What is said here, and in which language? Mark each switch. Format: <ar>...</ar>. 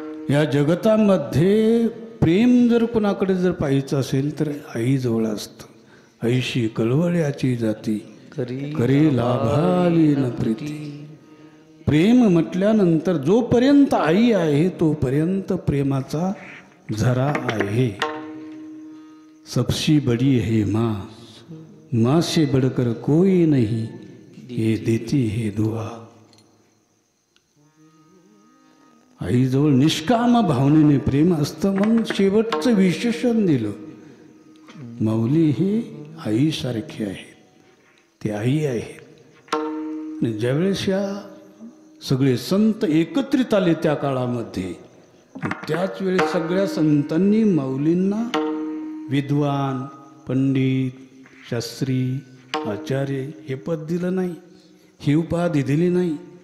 <mr>या जगतामध्ये प्रेम जर कोणाकडे जर पाहायचं असेल तर आईजवळ असतं. आईशी कळवळ्याची जाती करी लाभाली न प्रीती. प्रेम म्हटल्यानंतर जोपर्यंत आई आहे तोपर्यंत प्रेमाचा झरा आहे.</mr> <hi>सबसी बडी है माँ, माँ से बढ़कर कोई नहीं, ये देती है दुआ.</hi> <mr>आईजवळ निष्काम भावनेने प्रेम असतं म्हणून शेवटचं विशेषण दिलं. माऊली ही आईसारखी आहे, ते आई आहेत. आणि ज्यावेळेस या सगळे संत एकत्रित आले त्या काळामध्ये, त्याच वेळेस सगळ्या संतांनी माऊलींना विद्वान, पंडित, शास्त्री, आचार्य हे पद दिलं नाही, ही उपाधी दिली नाही.</mr>